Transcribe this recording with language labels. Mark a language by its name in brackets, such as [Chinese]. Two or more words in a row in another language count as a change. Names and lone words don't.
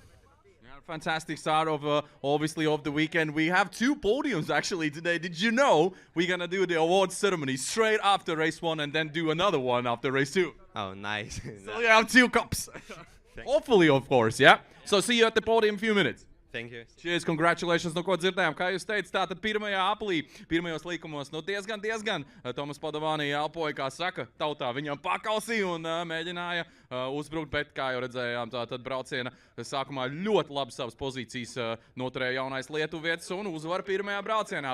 [English] Yeah, fantastic start of, obviously, of the weekend. We have 2 podiums, actually, today. Did you know we're going to do the awards ceremony straight after race 1 and then do another one after race 2? Oh, nice. So you have 2 cups. Hopefully, of course, yeah? So see you at the podium in a few minutes. Thank you. Cheers, congratulations, [Latvian] no ko dzirdējām. Kā jūs teicat, tātad pirmajā aplī, pirmajos līkumos, nu diezgan Tomas Padovani elpoja, kā saka, tautā viņam pakausīja un mēģināja uzbrukt, bet, kā jau redzējām, tātad brauciena sākumā ļoti labi savas pozīcijas noturēja jaunais lietuvietis un uzvar pirmajā braucienā.